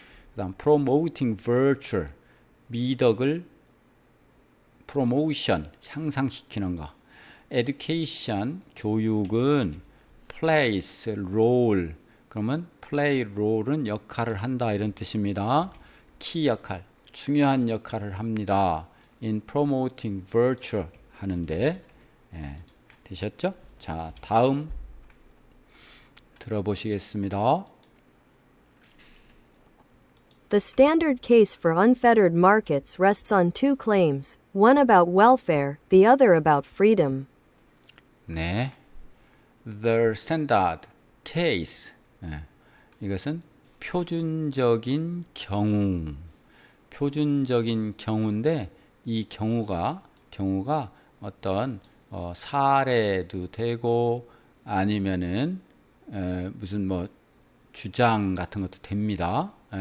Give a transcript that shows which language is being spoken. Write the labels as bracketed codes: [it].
[ko] 그다음 [en] promoting virtue, [ko] 미덕을 promotion, 향상시키는 것. education, 교육은 [en] plays role, [ko] 그러면 [en] play role [ko] 은 역할을 한다 이런 뜻입니다. 키 역할, 중요한 역할을 합니다. [en] in promoting virtue [ko] 하는데 되셨죠? 자, 다음 들어보시겠습니다. [en] The standard case for unfettered markets rests on two claims, one about welfare, the other about freedom. 네, the standard case, [ko] 이것은 표준적인 경우, 표준적인 경우인데 이 경우가 어떤 사례도 되고 아니면은 무슨 뭐 주장 같은 것도 됩니다.